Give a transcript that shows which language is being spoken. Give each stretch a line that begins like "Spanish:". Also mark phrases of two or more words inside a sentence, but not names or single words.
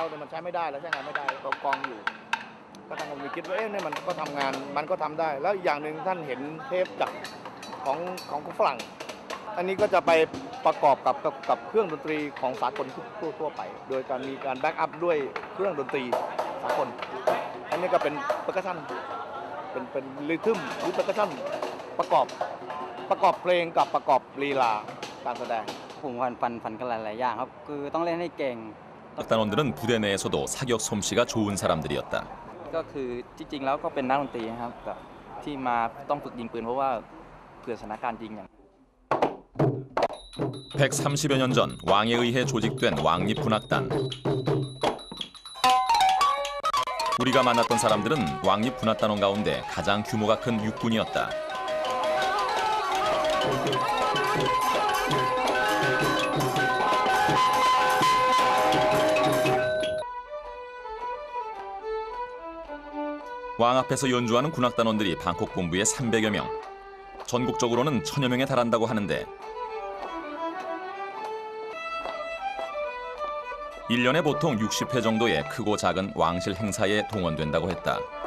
Thai: เนี่ยมันใช้ไม่ได้แล้วใช้งานไม่ได้กองอยู่ก็ทางผมคิดว่าเนี่ยมันก็ทำงานมันก็ทำได้แล้วอย่างหนึ่งท่านเห็นเทปจากของฝรั่งอันนี้ก็จะไปประกอบกับเครื่องดนตรีของสากลทั่วไปโดยการมีการแบ็กอัพด้วยเครื่องดนตรีสากลอันนี้ก็เป็นเปอร์คัชชั่นเป็นริทึมหรือเปอร์คัชชั่นประกอบเพลงกับประกอบลีลาการแสดง ผมฝันกันหลายๆอย่างครับคือต้องเล่นให้เก่ง
Korean: 악단원들은 부대 내에서도 사격 솜씨가 좋은 사람들이었다.
Thai: ก็คือจริงๆแล้วก็เป็นนักดนตรีนะครับแบบที่มาต้องฝึกยิงปืนเพราะว่าเผื่อสถานการณ์จริงอย่าง
Korean: 130여 년 전 왕에 의해 조직된 왕립군악단. 우리가 만났던 사람들은 왕립군악단원 가운데 가장 규모가 큰 육군이었다. 왕 앞에서 연주하는 군악단원들이 방콕 본부에 300여 명, 전국적으로는 1000여 명에 달한다고 하는데 1년에 보통 60회 정도의 크고 작은 왕실 행사에 동원된다고 했다.